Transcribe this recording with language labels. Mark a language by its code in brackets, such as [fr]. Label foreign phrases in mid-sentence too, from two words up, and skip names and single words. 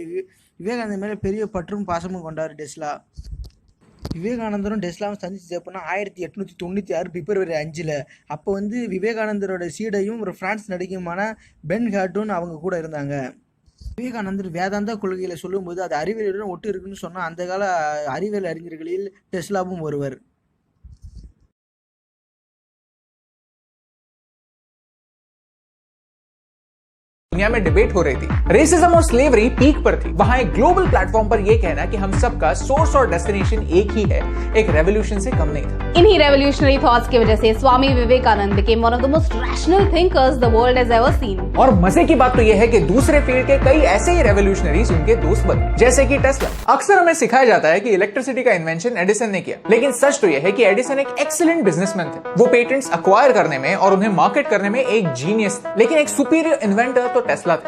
[ta] விவேகானந்தர் மேலே பெரிய பற்றும் பாசமும் கொண்டார் டெஸ்லா. விவேகானந்தரும் டெஸ்லாவும் சந்திச்சு எப்படின்னா 1896 பிப்ரவரி 5. அப்போ வந்து விவேகானந்தரோட சீடையும் ஒரு பிரான்ஸ் நடிகையுமான பென் ஹார்டூன் அவங்க கூட இருந்தாங்க. விவேகானந்தர் வேதாந்தா கொள்கைகளை சொல்லும்போது அது அறிவியலுடன் ஒட்டு இருக்குன்னு சொன்னால் அந்த கால அறிவியல் அறிஞர்களில் டெஸ்லாவும் ஒருவர். [hi] दुनिया में डिबेट हो रही थी, रेसिज्म और स्लेवरी पीक पर थी। वहां एक [en] global platform [hi] पर यह कहना कि हम सबका सोर्स और डेस्टिनेशन एक ही है, एक रेवोल्यूशन से कम नहीं था। [en] इन्हीं revolutionary thoughts [hi] की वजह से स्वामी विवेकानंद [en] became one of the most rational thinkers the world has ever seen. [hi] और मजे की बात तो यह है कि दूसरे फील्ड के कई ऐसे ही रेवोल्यूशनरीज उनके दोस्त बने, जैसे कि टेस्ला। अक्सर हमें सिखाया जाता है कि इलेक्ट्रिसिटी का इन्वेंशन एडिसन ने किया, लेकिन सच तो यह है कि एडिसन एक [en] excellent businessman [hi] थे। वो [en] patents acquire [hi] करने में और उन्हें मार्केट करने में एक जीनियस थे, लेकिन एक [en] superior inventor [hi] तो टेस्ला थे।